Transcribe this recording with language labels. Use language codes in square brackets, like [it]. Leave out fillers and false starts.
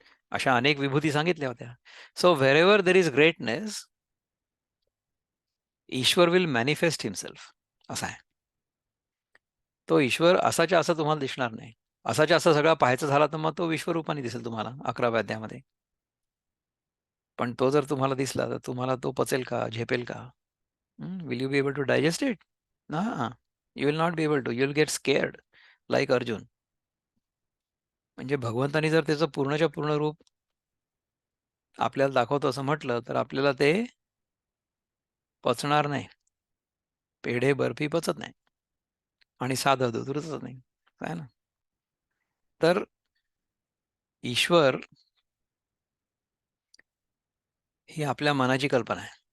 [mr] अशा अनेक विभूती सांगितल्या होत्या. [en] so wherever there is greatness, Ishwar will manifest himself [mr] असा आहे. तो ईश्वर असाच्या असा तुम्हाला दिसणार नाही. असाच्या असा सगळा पाहायचा झाला तर मग तो विश्वरूपाने दिसेल तुम्हाला 11व्या अध्यायामध्ये. पण तो जर तुम्हाला दिसला तर तुम्हाला तो पचेल का? झेपेल का? [en] Will you be able to digest it? हां. You will not be able to. You will get scared like Arjun. [mr] म्हणजे भगवंतानी जर त्याचं पूर्णच्या पूर्ण रूप आपल्याला दाखवतो असं म्हटलं, तर आपल्याला ते पचणार नाही. पेढे, बर्फी पचत नाही आणि साधं दूध रुचत नाही. आहे ना? तर ईश्वर ही आपल्या मनाची कल्पना आहे.